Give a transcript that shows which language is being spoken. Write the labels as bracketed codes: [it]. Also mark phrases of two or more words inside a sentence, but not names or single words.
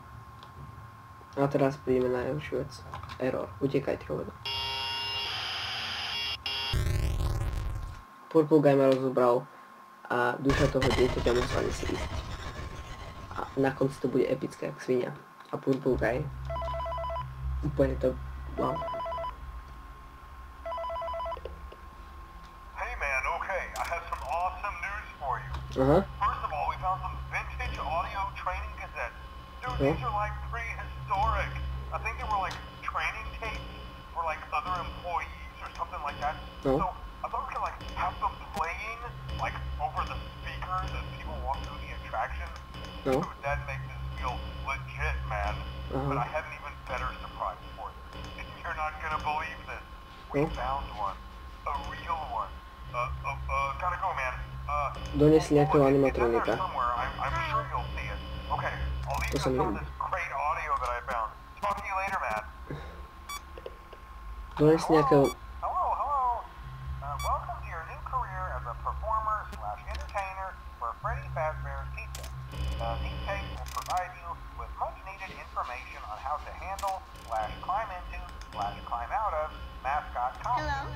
[sk] A teraz prídeme na najhoršiu vec. Error. Utekaj, hovado. Purple Guy ma rozobral a duša toho dieťaťa musela si ísť. A na konci to bude epické jak svinia. A Purple Guy úplne to... wow. [en] Hey man, okay, I have some awesome news for you. Aha. First of all, we found some vintage audio training cassettes. Dude, these are like prehistoric. I think they were like training tapes for like other employees or something like that. So I thought we could like have them playing like over the speakers as people walk through the attraction. attraction? No. Dude, that makes this feel legit, man. But I had an even better surprise for you. You're not gonna believe this. We found one. A real one. Gotta go, man. [sk] Donesli nejakého [en] It's in there [sk] animatronika. [en] somewhere. I'm sure you'll see it. Okay, I'll leave you [sk] To sa [en] with some of [sk] mi... [en] this great audio that I found. Talk to you later, man. [sk] Donesli nejakého... [en] Hello. Welcome to your new career as a performer/entertainer for Freddy Fazbear's Pizza. These tapes will provide you with much-needed information on how to handle/climb into/climb out of mascot costumes.